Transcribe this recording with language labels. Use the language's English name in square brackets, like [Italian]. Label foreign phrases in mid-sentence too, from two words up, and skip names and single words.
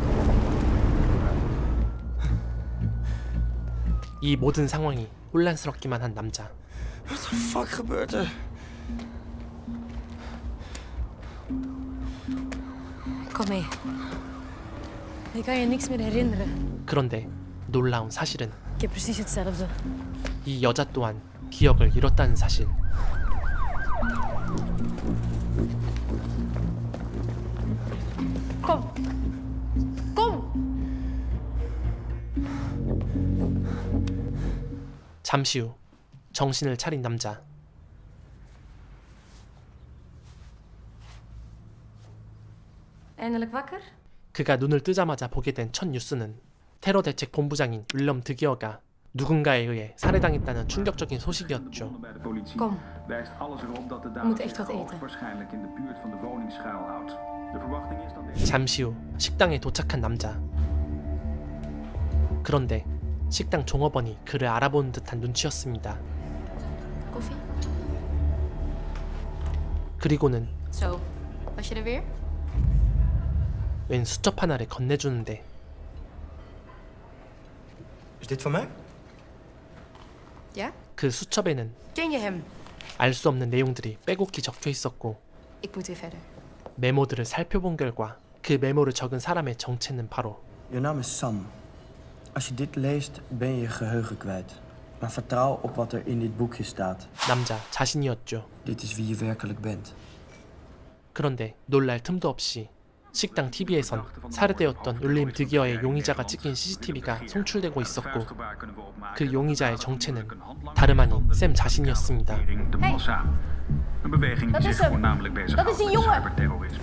[Korean] 이 모든 상황이 혼란스럽기만 한 남자. [English] What the fuck [Dutch] gebeurt er? Kom mee. Ik kan je niks meer herinneren. [Korean] 그런데 놀라운 사실은 [Dutch] Ik heb precies hetzelfde. [Korean] 이 여자 또한 기억을 잃었다는 사실. [Dutch] Kom. Kom. [Korean] 잠시 후 정신을 차린 남자. [Dutch] Eindelijk wakker? [Korean] 그가 눈을 뜨자마자 보게 된 첫 뉴스는 테러 대책 본부장인 윌럼 드기어가 누군가에 의해 살해당했다는 충격적인 소식이었죠. [Dutch] Kom. We moeten echt wat eten. [Korean] 잠시 후 식당에 도착한 남자. 그런데 식당 종업원이 그를 알아보는 듯한 눈치였습니다. [Dutch] Koffie? [Korean] 그리고는 [Dutch] Zo. Was je er weer? [Korean] 웬 수첩 하나를 건네주는데, [Dutch] Is dit van mij? Ja? [Korean] 그 수첩에는 [Dutch] Ken je hem? [Korean] 알 수 없는 내용들이 빼곡히 적혀 있었고, [Dutch] Ik moet weer verder. [Korean] 메모들을 살펴본 결과 그 메모를 적은 사람의 정체는 바로 [Dutch] Je naam is Sam. Als je dit leest, ben je je geheugen kwijt. Maar vertrouw op wat er in dit boekje staat. [Korean] 남자 자신이었죠. [Dutch] Dit is wie je werkelijk bent. [Korean] 그런데 놀랄 틈도 없이 식당 TV에선 살해되었던 윌림 드기어의 용의자가 찍힌 CCTV가 송출되고 있었고, 그 용의자의 정체는 다름 아닌 샘 자신이었습니다. [Dutch] Een beweging die zich voornamelijk bezighoudt met cyberterrorisme.